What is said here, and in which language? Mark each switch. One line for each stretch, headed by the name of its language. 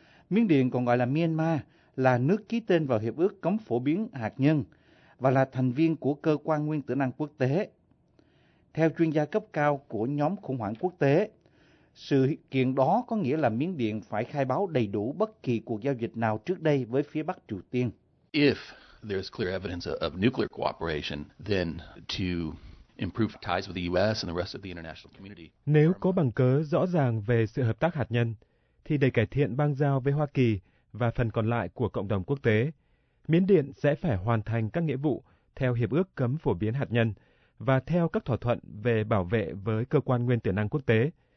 Vietnamese: Miến Điện còn gọi là Myanmar, là nước ký tên vào Hiệp ước Cấm Phổ Biến Hạt Nhân và là thành viên của Cơ quan Nguyên tử năng Quốc tế. Theo chuyên gia cấp cao của nhóm khủng hoảng quốc tế, sự kiện đó có nghĩa là Miến Điện phải khai báo đầy đủ bất kỳ cuộc giao dịch nào trước đây với phía Bắc Triều Tiên.
English: If there's clear evidence of nuclear cooperation, then to improve ties with the U.S. and the rest of the international community.
Vietnamese: Nếu có bằng cớ rõ ràng về sự hợp tác hạt nhân, thì để cải thiện bang giao với Hoa Kỳ và phần còn lại của cộng đồng quốc tế, Miến Điện sẽ phải hoàn thành các nghĩa vụ theo Hiệp ước Cấm Phổ Biến Hạt Nhân và theo các thỏa thuận về bảo vệ với Cơ quan Nguyên tử năng Quốc tế.